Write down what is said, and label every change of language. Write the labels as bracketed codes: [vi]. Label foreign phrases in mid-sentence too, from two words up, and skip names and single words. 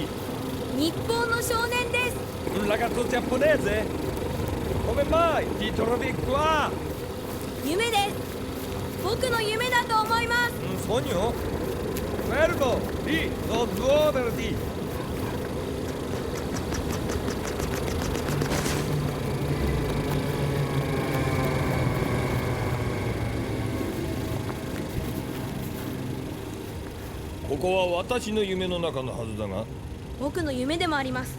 [ja] 日本の少年です。 [it] un ragazzo giapponese? Come mai ti trovi qua? [ja] 夢です。僕の夢だと思います。 [it] Un sogno? Fermo, lì, non muoverti! [ja] ここは私の夢の中のはずだが。僕の夢でもあります。